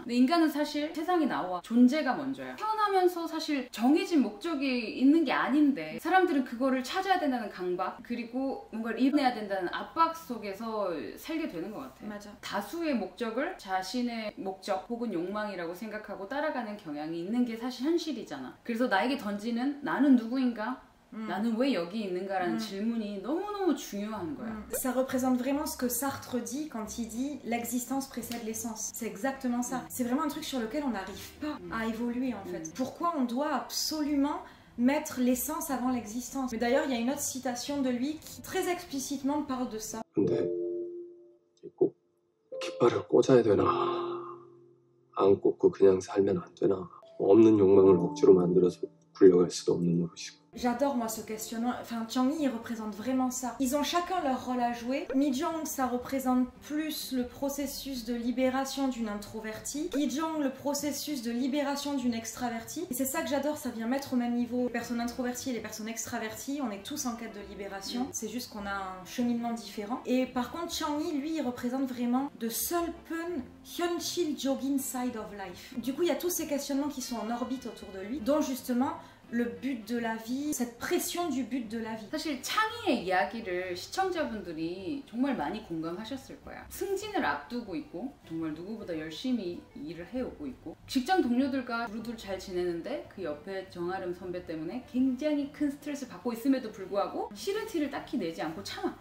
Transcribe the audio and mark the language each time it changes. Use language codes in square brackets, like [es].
[ko] 근데 인간은 사실 세상에 나와 존재가 먼저야. 태어나면서 사실 정해진 목적이 있는 게 아닌데 사람들은 그거를 찾아야 된다는 강박, 그리고 뭔가를 이뤄내야 된다는 압박 속에서 살게 되는 것 같아. 맞아. 다수의 목적을 자신의 목적 혹은 욕망이라고 생각하고 따라가는 경향이 있는 게 사실 현실이잖아. 그래서 나에게 던지는 나는 누구인가? 나는 왜 여기 있는가라는 질문이 너무너무 중요한 거야. [fr] Ça représente vraiment ce que Sartre dit quand il dit l'existence précède l'essence. C'est exactement ça. C'est vraiment un truc sur lequel on n'arrive pas à évoluer en fait. Pourquoi on doit absolument mettre l'essence avant l'existence? Mais d'ailleurs, il y a une autre citation de lui qui très explicitement parle de ça. [ko] 근데 꼭 깃발을 꽂아야 되나? 안 꽂고 그냥 살면 안 되나? 없는 욕망을 억지로 만들어서 굴려갈 수도 없는 노릇이고. [fr] J'adore moi ce questionnement, enfin Chang-yi il représente vraiment ça. Ils ont chacun leur rôle à jouer. Mi-jong ça représente plus le processus de libération d'une introvertie. Gi-jong le processus de libération d'une extravertie. Et c'est ça que j'adore, ça vient mettre au même niveau les personnes introverties et les personnes extraverties. On est tous en quête de libération, c'est juste qu'on a un cheminement différent. Et par contre Chang-yi lui il représente vraiment [en] the Seulpun Hyunchil Jogin side of life. [fr] Du coup il y a tous ces questionnements qui sont en orbite autour de lui, dont justement le but de la vie, cette pression du but de la vie. [ko] 사실 창희의 이야기를 시청자분들이 정말 많이 공감하셨을 거야. 승진을 앞두고 있고 정말 누구보다 열심히 일을 해오고 있고 직장 동료들과 두루두루 잘 지내는데 그 옆에 정아름 선배 때문에 굉장히 큰 스트레스를 받고 있음에도 불구하고 싫은 티를 딱히 내지 않고 참아.